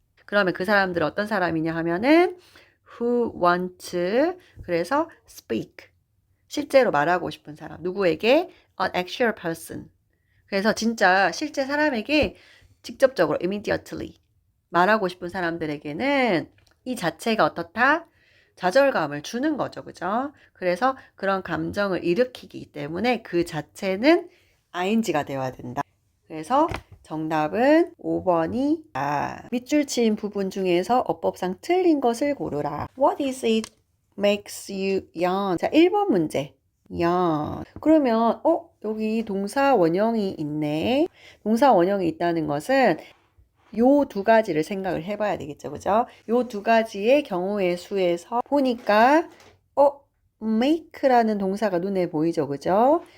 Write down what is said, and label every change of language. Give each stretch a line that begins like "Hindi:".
Korean: 그러면 그 사람들 어떤 사람이냐 하면은
English: who want to
Korean: 그래서 speak 실제로 말하고 싶은 사람 누구에게
English: an actual person
Korean: 그래서 진짜 실제 사람에게 직접적으로
English: immediately
Korean: 말하고 싶은 사람들에게는 이 자체가 어떻다? 좌절감을 주는 거죠. 그죠? 그래서 그런 감정을 일으키기 때문에 그 자체는 ing가 되어야 된다. 그래서 정답은 5번이 밑줄 친 부분 중에서 어법상 틀린 것을 고르라.
English: What is it makes you yawn?
Korean: 자, 1번 문제. yawn. 그러면 여기 동사 원형이 있네. 동사 원형이 있다는 것은 요 두 가지를 생각을 해봐야 되겠죠. 그죠? 요 두 가지의 경우의 수에서 보니까 make라는 동사가 눈에 보이죠. 그죠?